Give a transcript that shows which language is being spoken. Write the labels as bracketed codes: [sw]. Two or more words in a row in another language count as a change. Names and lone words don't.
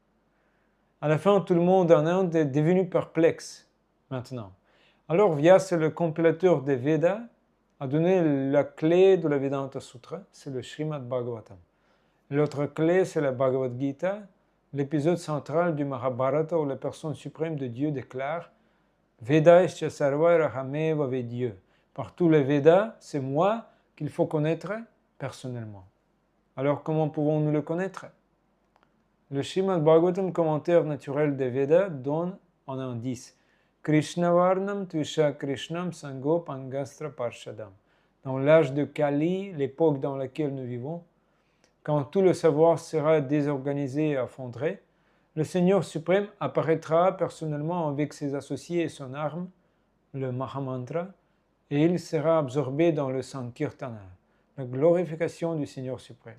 [fr] À la fin, tout le monde en Inde est devenu perplexe maintenant. Alors Vyasa, le compilateur des Védas, a donné la clé de la Vedanta Sutra, c'est le Srimad Bhagavatam. L'autre clé, c'est la Bhagavad Gita, l'épisode central du Mahabharata où la personne suprême de Dieu déclare [sa] वेदैश्च सर्वैरहमेव वेद्यः. [fr] Par tous les Védas, c'est moi qu'il faut connaître personnellement. Alors comment pouvons-nous le connaître? Le Srimad Bhagavatam, commentaire naturel des Védas, donne un indice. [sa] कृष्णवर्णं त्विषा कृष्णं साङ्गो पाङ्गास्त्र पार्षदम्. [fr] Dans l'âge de Kali, l'époque dans laquelle nous vivons, quand tout le savoir sera désorganisé et effondré, le Seigneur suprême apparaîtra personnellement avec ses associés et son arme, le Mahamantra, et il sera absorbé dans le Sankirtana, la glorification du Seigneur suprême.